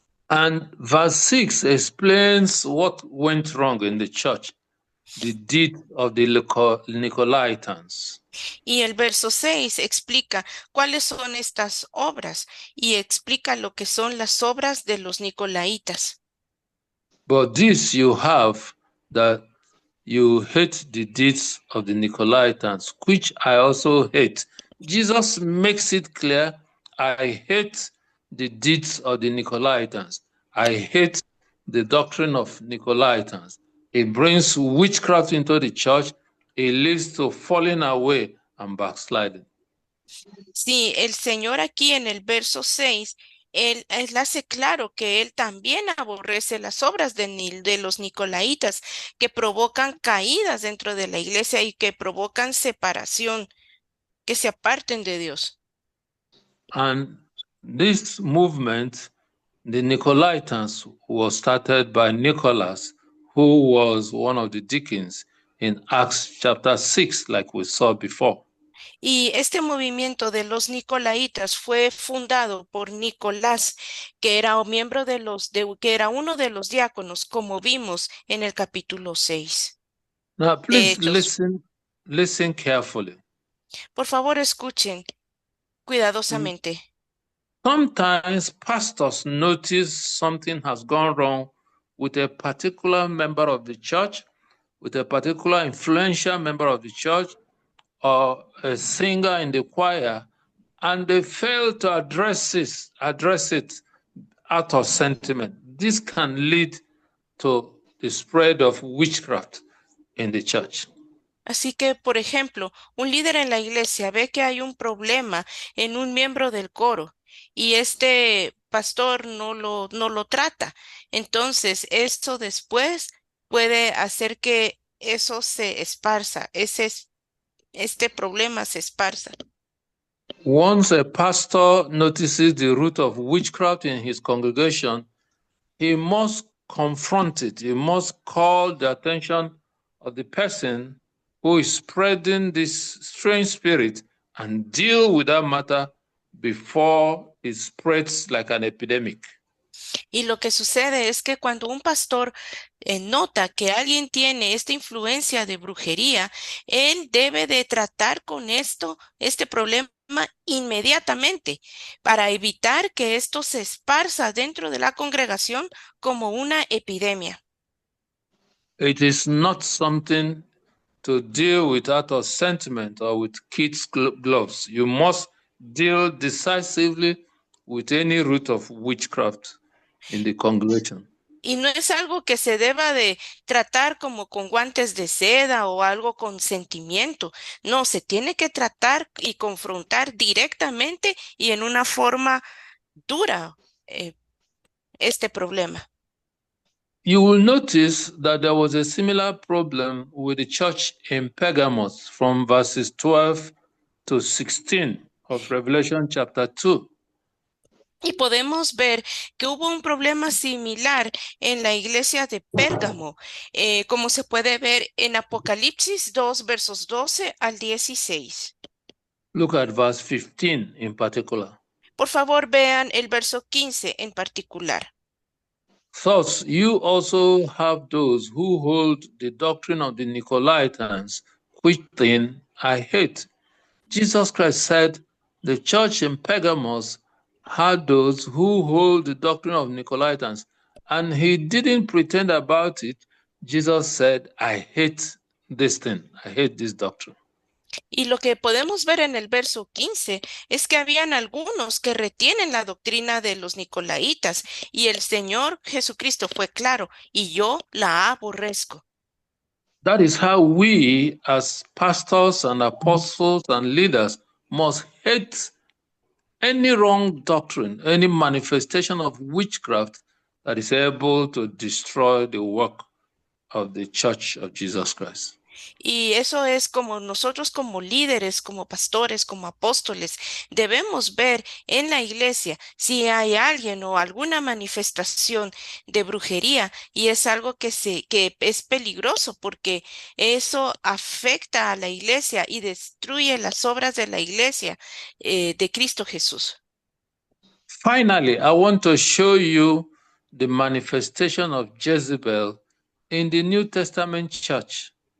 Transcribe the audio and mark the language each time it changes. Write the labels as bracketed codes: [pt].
[en] And verse 6 explains what went wrong in the church, the deed of the Nicolaitans. [es] Y el verso 6 explica cuáles son estas obras y explica lo que son las obras de los Nicolaitas. [en] But this you have, that you hate the deeds of the Nicolaitans, which I also hate. Jesus makes it clear, I hate the deeds of the Nicolaitans. I hate the doctrine of Nicolaitans. It brings witchcraft into the church. It leads to falling away and backsliding. [es] Sí, el Señor aquí en el verso 6, él hace claro que él también aborrece las obras de los Nicolaitas que provocan caídas dentro de la iglesia y que provocan separación, que se aparten de Dios. [en] And this movement, the Nicolaitans, was started by Nicholas, who was one of the deacons in Acts chapter 6, like we saw before. [es] Y este movimiento de los Nicolaitas fue fundado por Nicolás, que era miembro que era uno de los diáconos, como vimos en el capítulo 6 [en] Now, [es] de [en] please [es] Hechos. [en] listen carefully. [es] Por favor, escuchen cuidadosamente. [en] Sometimes pastors notice something has gone wrong with a particular member of the church, with a particular influential member of the church, or a singer in the choir, and they fail to address it out of sentiment. This can lead to the spread of witchcraft in the church. [es] Así que, por ejemplo, un líder en la iglesia ve que hay un problema en un miembro del coro y este pastor no lo trata. Entonces, esto después puede hacer que eso se esparza, este problema se esparza. [en] Once a pastor notices the root of witchcraft in his congregation, he must confront it. He must call the attention of the person who is spreading this strange spirit and deal with that matter before it spreads like an epidemic. [es] Y lo que sucede es que cuando un pastor nota que alguien tiene esta influencia de brujería, él debe de tratar con este problema inmediatamente para evitar que esto se esparza dentro de la congregación como una epidemia. [en] It is not something to deal with out of sentiment or with kids' gloves. You must deal decisively with any root of witchcraft in the congregation. [es] Y no es algo que se deba de tratar como con guantes de seda o algo con sentimiento. No, se tiene que tratar y confrontar directamente y en una forma dura este problema. [en] You will notice that there was a similar problem with the church in Pergamos from verses 12 to 16 of Revelation chapter 2. [es] Y podemos ver que hubo un problema similar en la iglesia de Pérgamo, como se puede ver en Apocalipsis 2, versos 12 al 16. [en] Look at verse 15 in particular. [es] Por favor, vean el verso 15 en particular. [en] Thus, you also have those who hold the doctrine of the Nicolaitans, which thing I hate. Jesus Christ said the church in Pergamos had those who hold the doctrine of Nicolaitans, and he didn't pretend about it. Jesus said, I hate this thing. I hate this doctrine. [es] Y lo que podemos ver en el verso 15 es que habían algunos que retienen la doctrina de los nicolaítas y el Señor Jesucristo fue claro, y yo la aborrezco. [en] That is how we, as pastors and apostles and leaders, must hate any wrong doctrine, any manifestation of witchcraft that is able to destroy the work of the Church of Jesus Christ. [es] Y eso es como nosotros como líderes, como pastores, como apóstoles, debemos ver en la iglesia si hay alguien o alguna manifestación de brujería y es algo que es peligroso porque eso afecta a la iglesia y destruye las obras de la iglesia de Cristo Jesús. [en] Finally, I want to show you the manifestation of Jezebel in the New Testament church.